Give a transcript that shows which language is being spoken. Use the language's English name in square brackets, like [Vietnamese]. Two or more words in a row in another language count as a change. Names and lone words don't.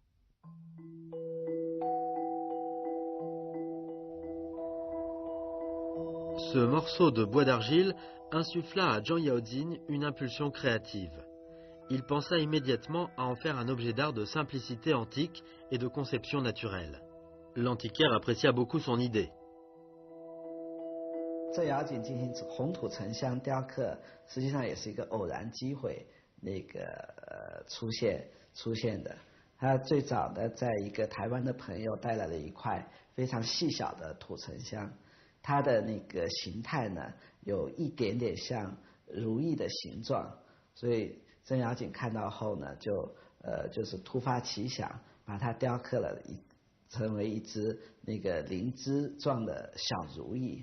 [French] Ce morceau de bois d'argile insuffla à Zhang Yaozin une impulsion créative. Il pensa immédiatement à en faire un objet d'art de simplicité antique et de conception naturelle. L'antiquaire apprécia beaucoup son idée. [Chinese] 郑瑶锦进行红土沉香雕刻，实际上也是一个偶然机会出现的。他最早的在一个台湾的朋友带来了一块非常细小的土沉香，它的那个形态呢有一点点像如意的形状，所以郑瑶锦看到后呢就是突发奇想，把它雕刻了成为一只那个灵芝状的小如意。